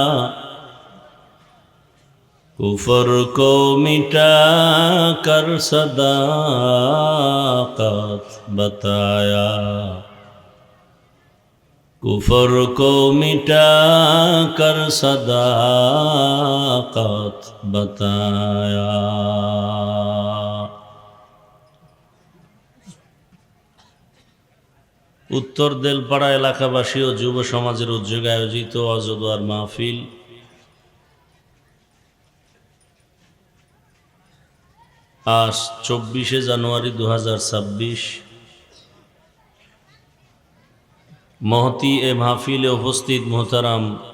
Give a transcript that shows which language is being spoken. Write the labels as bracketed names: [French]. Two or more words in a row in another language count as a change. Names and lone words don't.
[Urdu] کفر کو مٹا کر صداقت بتایا کفر کو مٹا کر صداقت بتایا [Bangla] উত্তর দেলপাড়া এলাকাবাসী ও যুব সমাজের উদ্যোগে আয়োজিত ওয়াজ ও দোয়ার মাহফিল আজ 24শে জানুয়ারি 2026 মহতি এ মাহফিলে উপস্থিত মোহতারাম